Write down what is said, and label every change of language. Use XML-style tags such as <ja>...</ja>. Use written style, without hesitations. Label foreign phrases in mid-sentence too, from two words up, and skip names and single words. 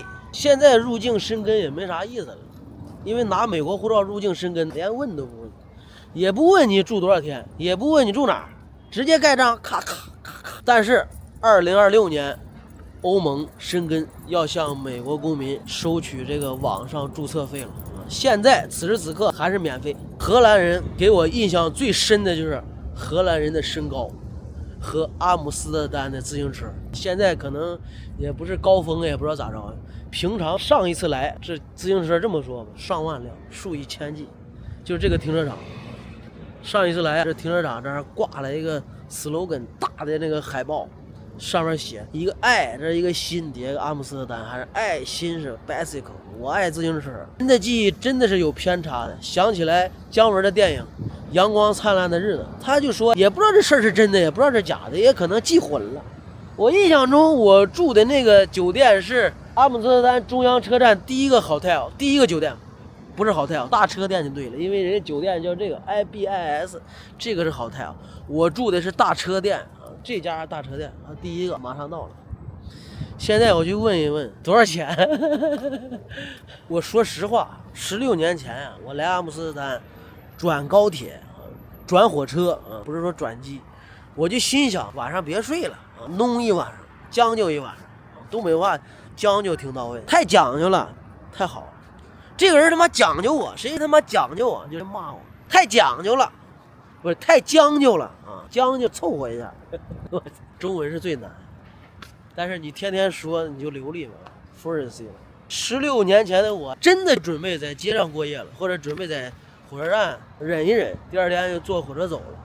<zh>現在入境申根也沒啥意思了，因為拿美國護照入境申根連問都不問，也不問你住多少天，也不問你住哪兒，直接蓋章咔咔咔咔。但是2026年歐盟申根要向美國公民收取這個網上注冊費了，現在此時此刻還是免費。荷蘭人給我印象最深的就是荷蘭人的身高和阿姆斯特丹的自行車，现在可能也不是高峰，也不知道咋着。平常上一次来这自行車这麼說吧，上萬輛，數以千計，就是這個停車場。上一次來這停車場這兒掛了一個 slogan 大的那個海報，上面寫一個愛，這一個心，底下一個阿姆斯特丹，還是愛心是 bicycle，我愛自行車。人的記憶真的是有偏差的，想起來姜文的電影陽光燦爛的日子，他就說也不知道這事兒是真的，也不知道是假的，也可能記混了。我印象中我住的那個酒店是阿姆斯特丹中央車站第一個 hotel， 第一個酒店，不是 hotel，大車店就對了，因為人家酒店叫這個 IBIS， 這個是 hotel， 我住的是大車店啊，這家大車店啊，第一個馬上到了。現在我去問一問多少錢。我說實話，16年前啊，我來阿姆斯特丹轉高鐵轉火車啊，不是說轉機，我就心想晚上別睡了啊，弄一晚上，將就一晚上，東北話將就挺到位，太講究了，太好了。這個人他媽講究我，誰他媽講究我就是罵我，太講究了，不是太將就了啊，將就湊合一下。中文是最難，但是你天天說你就流利了 ，fluency 了。16年前的我真的準備在街上過夜了，或者準備在火車站忍一忍，第二天就坐火車走了。</zh>